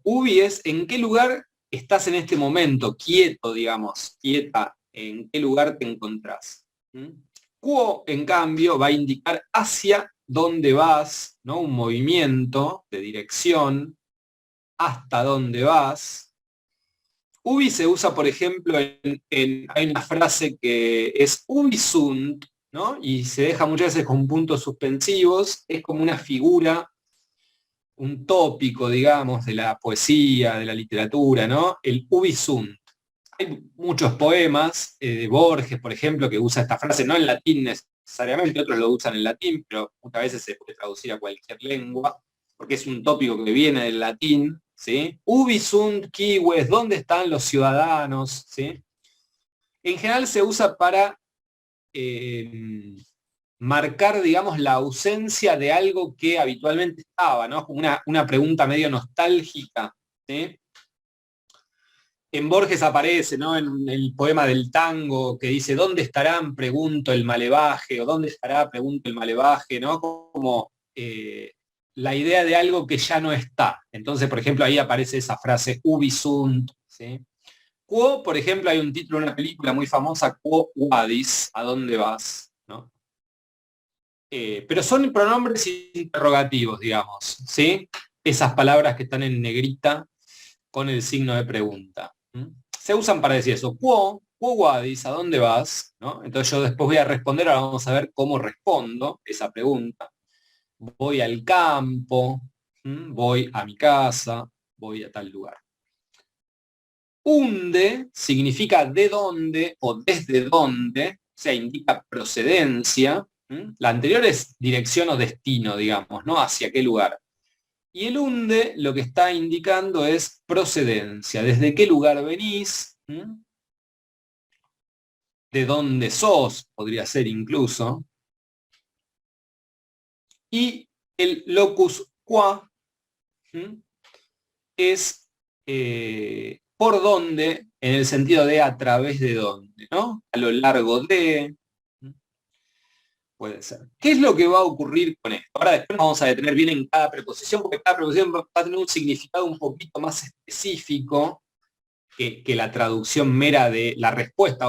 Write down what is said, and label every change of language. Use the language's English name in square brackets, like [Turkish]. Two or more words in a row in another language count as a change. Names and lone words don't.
[Latin] Ubi es [Spanish] en qué lugar estás en este momento, quieto, digamos, quieta, en qué lugar te encontrás. Quo, en cambio, va a indicar hacia dónde vas, ¿no? Un movimiento de dirección, hasta dónde vas. Ubi se usa, por ejemplo, hay una frase que es [Latin] ubi sunt, [Spanish] ¿no? Y se deja muchas veces con puntos suspensivos, es como una figura, un tópico, digamos, de la poesía, de la literatura, ¿no? El [Latin] ubi sunt. [Spanish] Hay muchos poemas de Borges, por ejemplo, que usa esta frase, no en latín necesariamente, otros lo usan en latín, pero muchas veces se puede traducir a cualquier lengua, porque es un tópico que viene del latín, ¿sí? [Latin] Ubi sunt cives, [Spanish] ¿dónde están los ciudadanos? ¿Sí? En general se usa para marcar, digamos, la ausencia de algo que habitualmente estaba, ¿no? Como una pregunta medio nostálgica, ¿sí? En Borges aparece, ¿no? En el poema del tango que dice, ¿dónde estarán? Pregunto el malevaje, o ¿dónde estará? Pregunto el malevaje, ¿no? Como la idea de algo que ya no está. Entonces, por ejemplo, ahí aparece esa frase, [Latin] ubi sunt, ¿sí? [Spanish] Quo, por ejemplo, hay un título de una película muy famosa, Quo vadis, ¿a dónde vas? ¿No? Pero son pronombres interrogativos, digamos, ¿sí? Esas palabras que están en negrita con el signo de pregunta. Se usan para decir eso. Quo vadis, ¿a dónde vas? ¿No? Entonces yo después voy a responder, ahora vamos a ver cómo respondo esa pregunta. Voy al campo, voy a mi casa, voy a tal lugar. Unde significa de dónde o desde dónde, o sea, indica procedencia. La anterior es dirección o destino, digamos, ¿no? Hacia qué lugar. Y el unde lo que está indicando es procedencia. ¿Desde qué lugar venís? ¿De dónde sos? Podría ser incluso. Y el [Latin] locus qua [Spanish] es por dónde, en el sentido de a través de dónde, ¿no? A lo largo de... Puede ser. ¿Qué es lo que va a ocurrir con esto? Ahora después nos vamos a detener bien en cada preposición, porque cada preposición va a tener un significado un poquito más específico que la traducción mera de la respuesta.